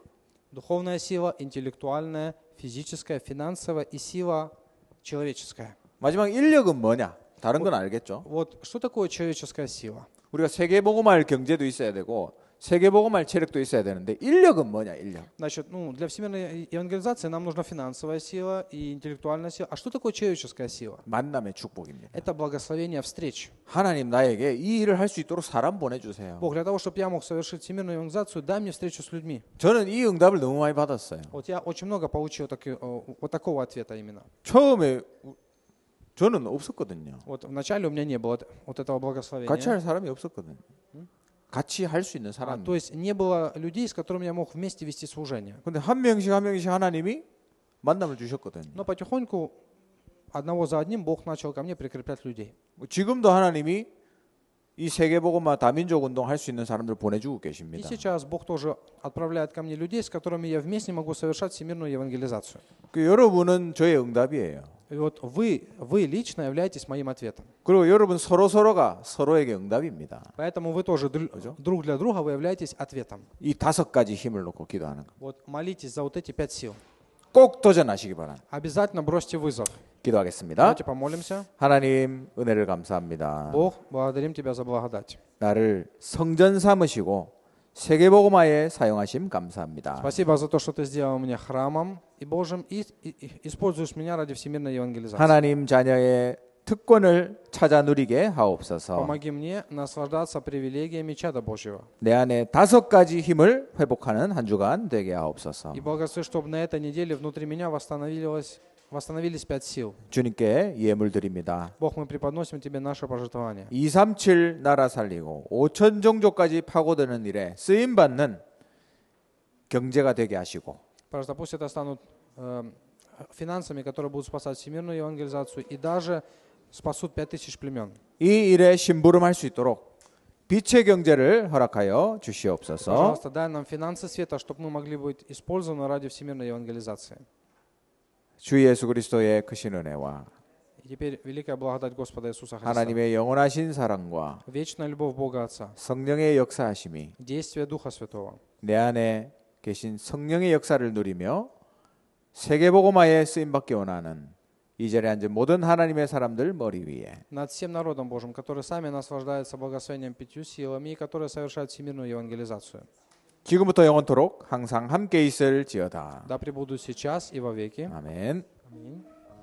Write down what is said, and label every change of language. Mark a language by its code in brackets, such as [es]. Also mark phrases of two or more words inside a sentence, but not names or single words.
[ru] Духовная сила, интеллектуальная, физическая, финансовая и сила человеческая. [ko] 마지막 인력은 뭐냐? 다른 건 알겠죠? [ru] Вот что такое человеческая сила? [ko] 우리가 세계복음할 경제도 있어야 되고 세계복음할 체력도 있어야 되는데 인력은 뭐냐? 인력. [ru] Значит, для всемирной евангелизации нам нужна финансовая сила и интеллектуальная сила. А что такое человеческая сила? [ko] 만남의 축복입니다. [ru] Это благословение встреч. [ko] 하나님 나에게 이 일을 할 수 있도록 사람 보내주세요. [ru] Бог, для того, чтобы я мог совершить всемирную евангелизацию, дай мне встречу с людьми. [ko] 저는 이 응답을 너무 많이 받았어요. [ru] Вот я очень много получил вот такого ответа именно. [ko] 처음에 저는 없었거든요. [ru] Вот вначале у меня не было вот этого 같이 благословения. [ko] 할 사람이 없었거든요. 같이 할 수 있는 사람이. [ru] То есть не было людей, с которыми я мог вместе вести служение. [ko] 근데 한 명씩 하나님이 만남을 주셨거든요. [ru] Но потихоньку одного за одним Бог начал ко мне прикреплять людей. [ko] 지금도 하나님이 이 세계복음화 다민족 운동 할 수 있는 사람들 보내주고 И 계십니다. [ru] сейчас Бог тоже отправляет ко мне людей, с которыми я вместе могу совершать всемирную евангелизацию. [ko] 그 여러분은 저의 응답이에요. [ru] И вот вы лично являетесь моим ответом. [ko] 그리고 여러분 서로가 서로에게 응답입니다. [ru] Поэтому вы тоже 그죠? друг для друга вы являетесь ответом. [ko] 이 5가지 힘을 놓고 기도하는 거. [ru] Вот молитесь за вот эти 5 сил. [ko] 꼭 도전하시기 바랍니다. [ru] Обязательно бросьте вызов. [ko] 기도하겠습니다. [ru] Давайте помолимся. [ko] 하나님 은혜를 감사합니다. [ru] Бог, благодарим Тебя за благодать. [ko] 나를 성전 삼으시고 세계복음화에 사용하심 감사합니다. [ru] Спасибо за то, что Ты сделал меня храмом и Божьим, и используешь меня ради всемирной евангелизации. [ko] 하나님 자녀의 특권을 찾아 누리게 하옵소서. [ru] Помоги мне наслаждаться привилегиями чада Божьего. [ko] 내 안에 5가지 힘을 회복하는 한 주간 되게 하옵소서. [ru] И благослови, чтобы на этой неделе внутри меня восстановились 5 сил. [ko] 주님께 예물 드립니다. [ru] Бог, мы преподносим Тебе наше пожертвование. [ko] 237 나라 살리고 5천 종족까지 파고드는 일에 쓰임 받는 경제가 되게 하시고 [ru] Пожалуйста, пусть это станут финансами, которые будут спасать всемирную евангелизацию и даже спасут 5000 племен. [ko] 이 일에 심부름할 수 있도록 빛의 경제를 허락하여 주시옵소서. [ru] Пожалуйста, дай нам финансы света, чтобы мы могли быть использованы ради всемирной евангелизации. [ko] 주 예수 그리스도의 크신 은혜와 [ru] И теперь великая благодать Господа Иисуса Христа, [ko] 하나님의 영원하신 사랑과 [ru] вечная любовь Бога Отца, [ko] 성령의 역사하심이 [ru] действие Духа Святого [ko] 내 안에 계신 성령의 역사를 누리며 세계복음화에 쓰임받기 원하는 이 자리에 앉은 모든 하나님의 사람들 머리 위에 [ru] над всем народом Божьим, которые сами наслаждаются благословением 5 силами и которые совершают всемирную евангелизацию. [ko] 지금부터 영원토록 항상 함께 있을지어다. [ru] Да пребудут сейчас и во веки. 아멘. Аминь.